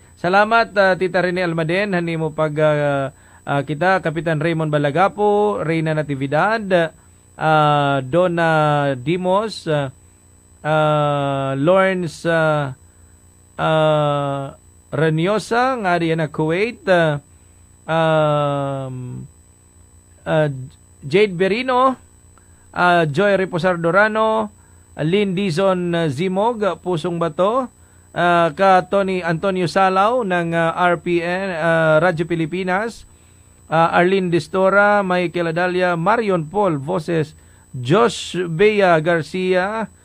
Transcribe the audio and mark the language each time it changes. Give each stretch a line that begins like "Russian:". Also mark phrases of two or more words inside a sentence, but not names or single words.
Waray: Salamat Tita Rene Almaden hanimo pag kita Kapitan Raymond Balagapo, Reyna Natividad, Donna Dimos, Lawrence Ranyosa nga diyan na Kuwait, Jade Berino, Joy Reposar Dorano, Lynn Dizon Zimog, Pusong Bato, ka Tony Antonio Salaw ng RPN, Radyo Pilipinas, Arlene Distora, Michael Adalia, Marion Paul, Voces, Josh Bea Garcia,